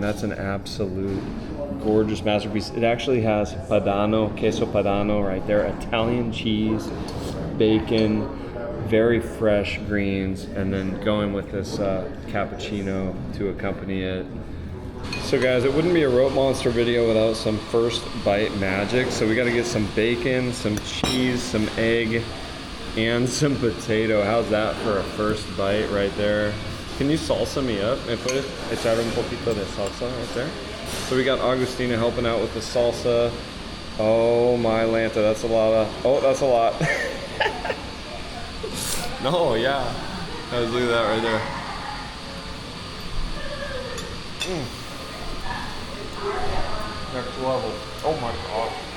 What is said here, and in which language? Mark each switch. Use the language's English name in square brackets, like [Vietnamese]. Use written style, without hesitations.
[English] That's an absolute gorgeous masterpiece. It actually has padano, queso padano right there, Italian cheese, bacon, very fresh greens, and then going with this cappuccino to accompany it. So guys, it wouldn't be a Rope Monster video without some first bite magic. So we got to get some bacon, some cheese, some egg, and some potato. How's that for a first bite right there? Can you salsa me up? [Spanish] ¿Me puedes echar un poquito de salsa [English] right there? So we got Agustina helping out with the salsa. Oh my Lanta, that's a lot of, oh, that's a lot. No, yeah. Guys, look at that right there. Next level. Oh my God.